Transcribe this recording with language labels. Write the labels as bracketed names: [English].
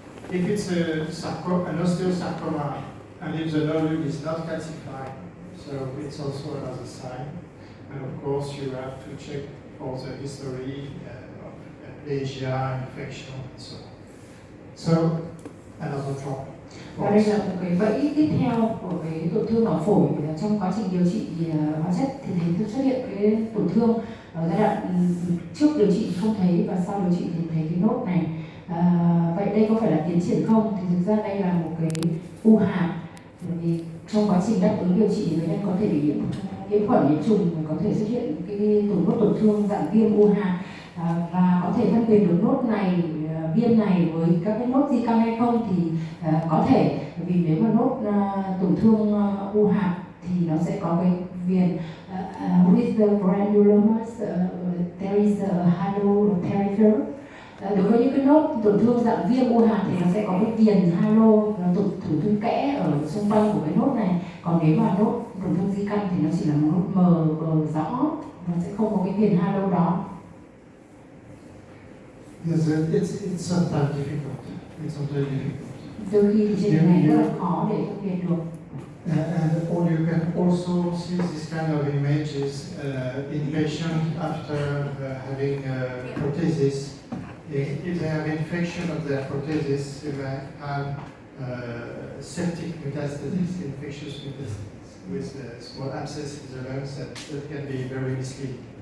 [English] If it's an osteosarcoma, and if the nodule is not calcified, so it's also another sign. And of course, you have to check for the history of aplasia, infection, and so on. So, another problem. [Vietnamese] Và đây là một cái bẫy tiếp theo của cái tổn thương ở phổi. Trong quá trình điều trị hóa chất thì thấy xuất hiện cái tổn thương ở giai đoạn trước điều trị không thấy, và sau điều trị thì thấy cái nốt này. Vậy đây có phải là tiến triển không? Thì thực ra đây là một cái u hạt. Vì trong quá trình đáp ứng điều trị thì bệnh nhân có thể bị nhiễm khuẩn, nhiễm trùng, có thể xuất hiện cái tổn thương dạng viêm u hạt, và có thể phân biệt được nốt này, viêm này với các cái nốt di căn hay không thì có thể, vì nếu mà nốt tổn thương u hạt thì nó sẽ có cái viền [English] with the granulomas there is a halo peripheral. [Vietnamese] Đối với những cái nốt tổn thương dạng viêm u hạt thì nó sẽ có cái viền halo, tổn thương kẽ ở xung quanh của cái nốt này. Còn nếu mà nốt tổn thương di căn thì nó chỉ là một nốt mờ rõ, nó sẽ không có cái viền halo đó. [English] Yes, it's sometimes difficult. It's sometimes difficult. [Vietnamese] Đôi khi thì trên hình ảnh rất là khó để phân biệt được. [English] And or you can also see this kind of images in patients after having prothesis. If they have infection of their prothesis, they may have septic metastasis, infectious metastasis with small abscess in the lungs that can be very misleading.